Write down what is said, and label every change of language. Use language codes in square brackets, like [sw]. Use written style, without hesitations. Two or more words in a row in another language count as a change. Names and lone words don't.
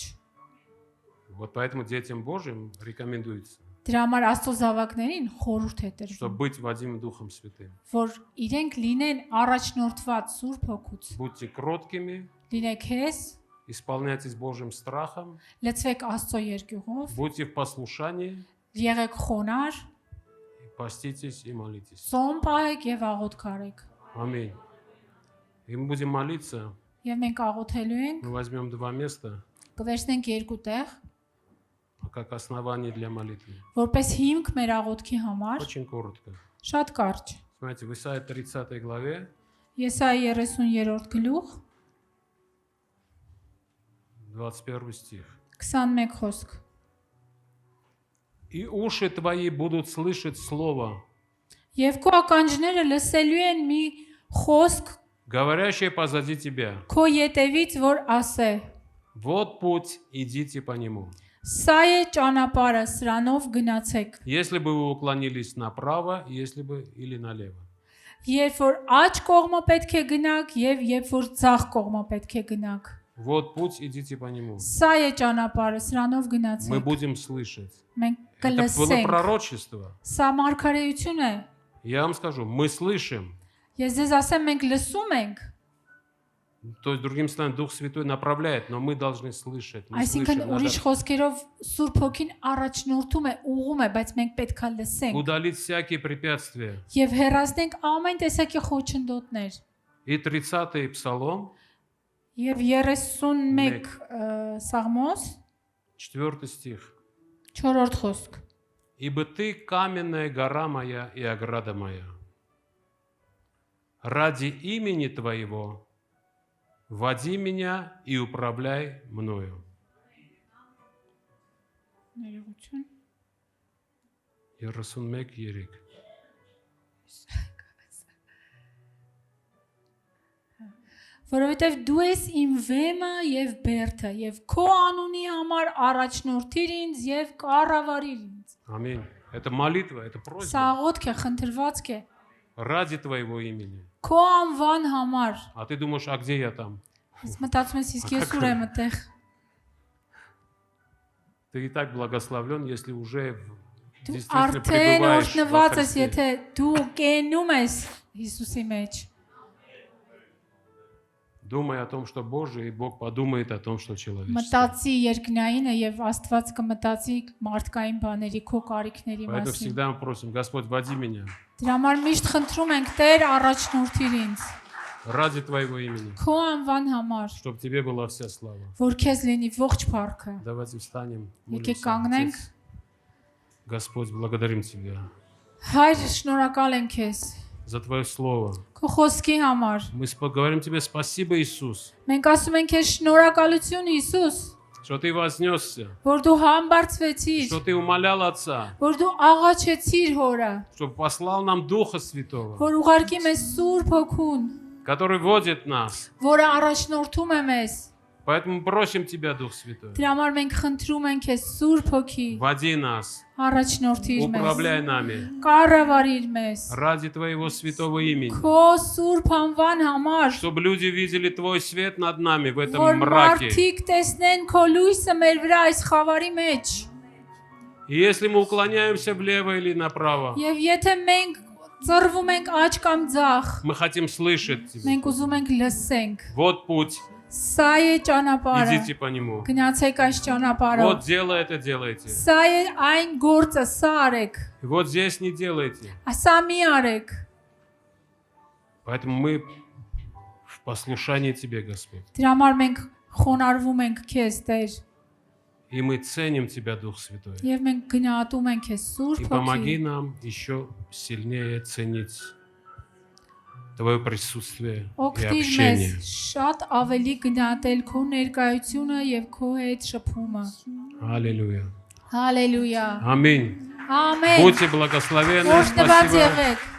[ru] Вот поэтому детям Божьим рекомендуется, [hy] Դրա համար Աստծո զավակներին խորհուրդ է տրվում, [ru] чтобы быть Вадимом Духом Святым. [hy] որ իրենք լինեն առաջնորդված Սուրբ Հոգուց։ [ru] Будьте кроткими, [hy] Լինեք հես, [ru] исполняйтесь Божьим страхом, [hy] լցվեք Աստծո երկյուղով, [ru] будьте в послушании, [hy] եղեք խոնար, [ru] поститесь и молитесь. [hy] ծոմ պահեք եւ աղոթք արեք։ [ru] Аминь. И мы будем молиться. [hy] Եվ մենք աղոթելու ենք, [ru] Мы возьмем два места [hy] կվերցնենք երկու տեղ, [ru] как основание для молитвы. [hy] որպես հիմք մեր աղոթքի համար, [ru] Очень коротко. [hy] շատ կարճ։ [ru] Смотрите, в Исаии 30 главе, [hy] Եսայի 30-րդ գլուխ, [ru] 21 стих. [hy] 21 խոսք։ [ru] «И уши твои будут слышать слово, [hy] Եվ քո ականջները լսելու են մի խոսք [ru] говорящее позади тебя. [hy] քո ետևից, որ ասե. [ru] Вот путь, идите по нему. [hy] Սա է ճանապարհը, սրանով գնացեք։ [ru] Если бы вы уклонились направо, если бы или налево». [hy] Երբ որ աջ կողմը պետք է գնաք եւ երբ որ ցախ կողմը պետք է գնաք։ [ru] Вот путь, идите по нему. [hy] Սա է ճանապարհը, սրանով [ru] Мы [hy] գնացեք։ [ru] будем слышать. [hy] Մենք [ru] Это было [hy] կլսենք։ [ru] пророчество. [hy] Սա մարգարեություն է։ [ru] Я вам скажу, мы слышим. [hy] Ես ձեզ ասեմ, մենք լսում ենք։ [ru] То есть, другим словом, Дух Святой направляет, но мы должны слышать. Мы [hy] Այսինքն [ru] слышим. [hy] ուրիշ խոսքերով Սուրբ Հոգին առաջնորդում է, ուղղում է, բայց մենք պետքա լսենք [ru] Удалить всякие препятствия. [hy] եւ հեռացնենք ամեն տեսակի խոչընդոտներ։ [ru] И 30-й Псалом, [hy] Եվ 31 Սաղմոս [ru] 4 стих. [hy] 4-րդ խոսք։ [ru] «Ибо ты каменная гора моя и ограда моя. Ради имени твоего води меня и управляй мною». [hy] Ներողություն։ 31 Որովհետև դու ես իմ վեմը եւ բերդը եւ քո անունի համար առաջնորդիր ինձ եւ կառավարիր ինձ։ [ru] Аминь. Это молитва, это [hy] Սա [ru] просьба. [hy] աղոթք է, խնդրվածք է։ [ru] Ради твоего имени. [hy] Քո անվան համար։ [ru] А ты думаешь, а где я там? [hy] Ես մտածում ես իսկ ես ուր եմ այդտեղ։ [ru] Ты и так благословлен, если уже [hy] Դու [ru] действительно [hy] արդեն [ru] пребываешь во [hy] օրհնված ես, [ru] Христе. [hy] եթե դու կենում ես Հիսուսի մեջ։ [ru] Думай о том, что Божие, и Бог подумает о том, что человеческое. [hy] Մտածի երկնայինը եւ Աստված կմտածի մարդկային բաների քո կարիքների [ru] Поэтому [hy] մասին։ [ru] всегда мы просим, Господь, води меня [hy] Դրա համար միշտ խնդրում ենք Տեր առաջնորդիր ինձ [ru] ради Твоего имени, [hy] քո անվան համար, [ru] чтобы Тебе была вся слава. [hy] որ քեզ լինի ողջ փառքը։ [ru] Давайте встанем. [hy] Եկեք [ru] молимся. [hy] կանգնենք։ [ru] Отец, Господь, благодарим Тебя [hy] Հայր, շնորհակալ ենք քեզ [ru] за Твое Слово. [hy] քո խոսքի համար։ [ru] Мы говорим Тебе спасибо, Иисус, [hy] Մենք ասում ենք քեզ շնորհակալություն Հիսուս, [ru] что ты вознесся, [hy] որ դու համբարձվեցիր, [ru] что ты умолял Отца, [hy] որ դու աղաչեցիր հորը, [ru] чтобы послал нам Духа Святого, [hy] որ ուղարկի մեզ Սուրբ Հոգուն, [ru] который водит нас. [hy] որը առաջնորդում է մեզ։ [ru] Поэтому просим Тебя, Дух Святой, [hy] Դրա համար մենք խնդրում ենք քեզ Սուրբ Հոգի, [ru] води нас, [hy] առաջնորդիր մեզ, [ru] управляй нами [hy] կառավարիր մեզ, [ru] ради Твоего святого имени, [hy] քո Սուրբ անվան համար, [ru] чтобы люди видели Твой свет над нами в этом [hy] որ [ru] мраке. [hy] մարդիկ տեսնեն քո լույսը մեր վրա այս խավարի մեջ։ [ru] И если мы уклоняемся влево или направо, [hy] Եվ եթե մենք ծռվում ենք աջ կամ ձախ, [ru] мы хотим слышать Тебя. [hy] մենք ուզում ենք լսենք։ [ru] Вот путь, [hy] Սա է ճանապարհը։ [ru] идите по нему. [hy] Գնացեք այս ճանապարհով։ [ru] Вот дело это делайте. [hy] Սա է այն գործը, սա արեք։ [ru] И вот здесь не делайте. [hy] Սա մի արեք։ [ru] Поэтому мы в послушании Тебе, Господь. [hy] Դրա համար մենք խոնարհվում ենք քեզ, Տեր, [ru] И мы ценим Тебя, Дух Святой. [hy] եւ մենք գնահատում ենք քեզ [ru] И [hy] Սուրբ [ru] помоги [hy] Հոգի։ [ru] нам еще сильнее ценить Твое присутствие и [hy] Օգտիր մեզ [ru] общение. [hy] շատ ավելի գնահատել քո ներկայությունը եւ քո հետ շփումը։ [ru] Аллилуйя. [hy] Հալելույա։ [ru] Аминь. [hy] Ամեն։ [ru] Будьте благословенны. [hy] Օրհնված [ru] Спасибо. [hy] եղեք։